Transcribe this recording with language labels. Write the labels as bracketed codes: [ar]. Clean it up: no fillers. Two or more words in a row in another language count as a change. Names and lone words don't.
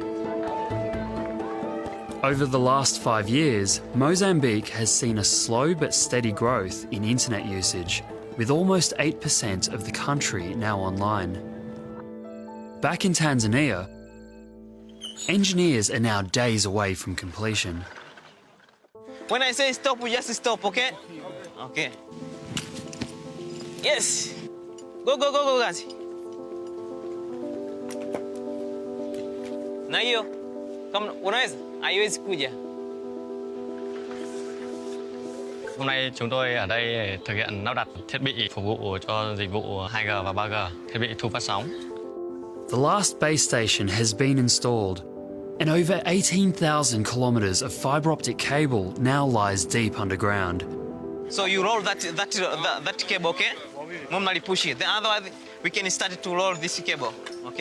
[en] Over the last 5 years, Mozambique has seen a slow but steady growth in internet usage, with almost 8% of the country now online. Back in Tanzania, engineers are now days away from completion. When I say stop, we just stop, okay? Okay. Yes. Go, guys. [sw] Na hiyo, kama unaweza, haiwezi kuja. [vi] Hôm nay chúng tôi ở đây để thực hiện lắp đặt thiết bị phục vụ cho dịch vụ 2G và 3G, thiết bị thu phát sóng. [en] The last base station has been installed, and over 18,000 kilometres of fibre optic cable now lies deep underground. So you roll that cable, okay? Normally push it. Then otherwise we can start to roll this cable, okay?